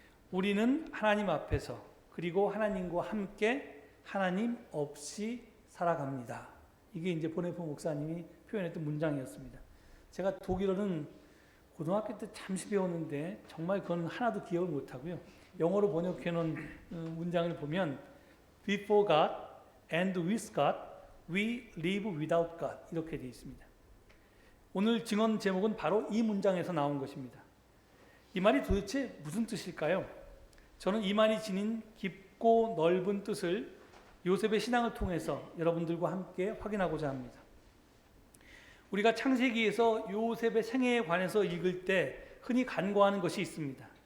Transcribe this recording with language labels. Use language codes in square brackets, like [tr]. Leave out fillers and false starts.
[ko] 우리는 하나님 앞에서 그리고 하나님과 함께 하나님 없이 살아갑니다. 이게 이제 보네포 목사님이 표현했던 문장이었습니다. 제가 독일어는 고등학교 때 잠시 배웠는데 정말 그건 하나도 기억을 못하고요. 영어로 번역해 놓은 문장을 보면 [en] Before God and with God, we live without God [ko] 이렇게 되어 있습니다. 오늘 증언 제목은 바로 이 문장에서 나온 것입니다. 이 말이 도대체 무슨 뜻일까요? 저는 이 말이 지닌 깊고 넓은 뜻을 요셉의 신앙을 통해서 여러분들과 함께 확인하고자 합니다. 우리가 창세기에서 요셉의 생애에 관해서 읽을 때 흔히 간과하는 것이 있습니다.